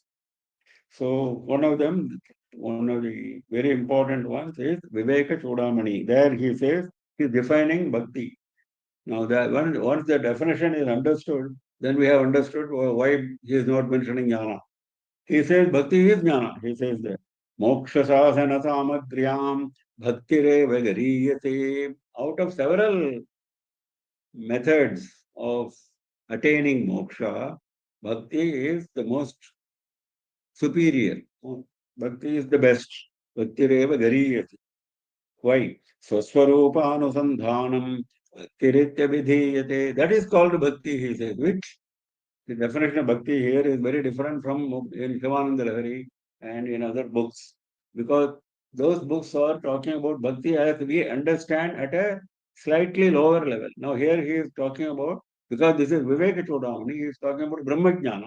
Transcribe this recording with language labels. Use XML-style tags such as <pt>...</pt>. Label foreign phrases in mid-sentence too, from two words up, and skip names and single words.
<en>So one of the very important ones is Viveka Chudamani. There he says he is defining bhakti. Now, once the definition is understood, then we have understood why he is not mentioning jnana. He says bhakti is jnana. He says that</en> <sa>moksha sasana samagriyam bhaktire vagariyate.</sa> <en>Out of several methods of attaining moksha, bhakti is the most superior. Bhakti is the best.</en> <sa>Bhaktireva gariyate.</sa> <en>Why?</en> <sa>Swaswaroopanusandhanam kiritya vidhiyate.</sa> <en>That is called bhakti, he says, which the definition of bhakti here is very different from in Shivananda Lahari and in other books. Because those books are talking about bhakti as we understand at a slightly lower level. Now here he is talking about, because this is Viveka Chodamani, he is talking about Brahmajnana.</en>